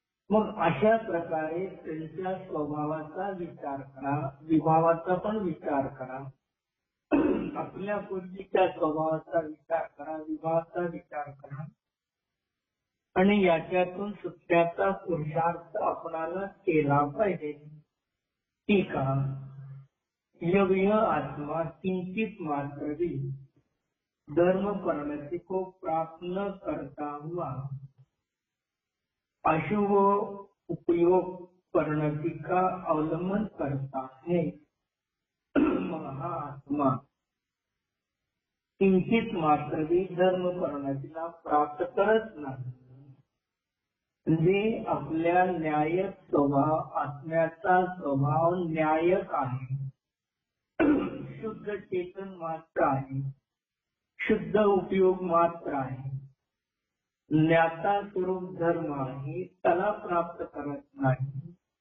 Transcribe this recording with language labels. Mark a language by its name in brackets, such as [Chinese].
[Marathi] मग अशा प्रकारे त्यांच्या स्वभावाचा विचार करा, विभावाचा पण विचार करा, आपल्या बुद्धीच्या स्वभावाचा विचार करा, विभावाचा विचार करा आणि याच्यातून सुटण्याचा पुरुषार्थ आपणाला केला पाहिजे. ठीक आहे. [Hindi] यह आत्मा किंचित मात्र भी धर्म परिणति को प्राप्त न करता हुआ अशुभ उपयोग परिणति का अवलंबन करता है. [Marathi] हा आत्मा किंचित मात्र भी धर्म परिणतीला प्राप्त करत नाही. जे आपल्या न्यायक स्वभाव, आत्म्याचा स्वभाव न्यायक आहे, शुद्ध चेतन मात्र आहे, शुद्ध उपयोग मात्र आहे, ज्ञाता स्वरूप धर्म आहे, त्याला प्राप्त करत नाही.